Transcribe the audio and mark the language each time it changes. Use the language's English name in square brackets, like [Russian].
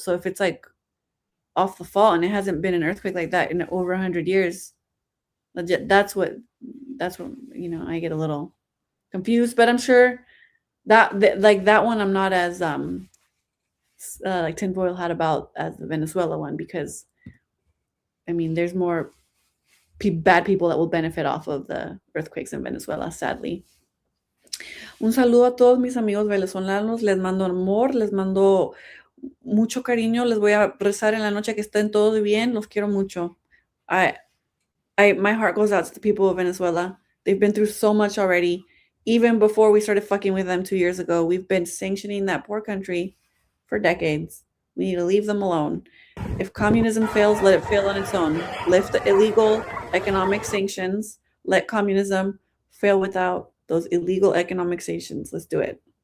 [English] So if it's like off the fault and it hasn't been an earthquake like that in over 100 years, that's what I get a little confused. But I'm sure that like that one I'm not as like tinfoil hat about as the Venezuela one, because I mean there's more bad people that will benefit off of the earthquakes in Venezuela, sadly. [Spanish] Un saludo a todos mis amigos venezolanos, les mando amor, les mando mucho cariño, les voy a rezar en la noche que estén todos bien, los quiero mucho. [English] My heart goes out to the people of Venezuela. They've been through so much already. Even before we started fucking with them 2 years ago, we've been sanctioning that poor country for decades. We need to leave them alone. If communism fails, let it fail on its own. Lift the illegal economic sanctions. Let communism fail without those illegal economic sanctions. Let's do it.